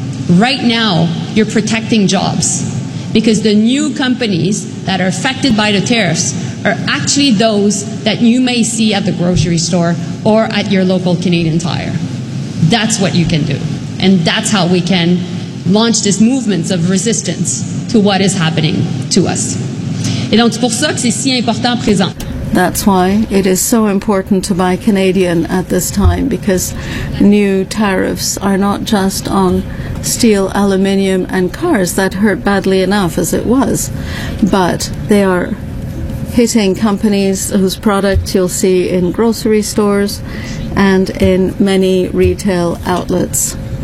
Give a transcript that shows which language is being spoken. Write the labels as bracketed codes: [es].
[en] Right now, you're protecting jobs. Because the new companies that are affected by the tariffs are actually those that you may see at the grocery store or at your local Canadian Tire. That's what you can do. And that's how we can launch this movement of resistance to what is happening to us. [fr] Et donc, c'est pour ça que c'est si important présent. [en] That's why it is so important to buy Canadian at this time, because new tariffs are not just on steel, aluminium, and cars that hurt badly enough as it was, but they are hitting companies whose products you'll see in grocery stores and in many retail outlets.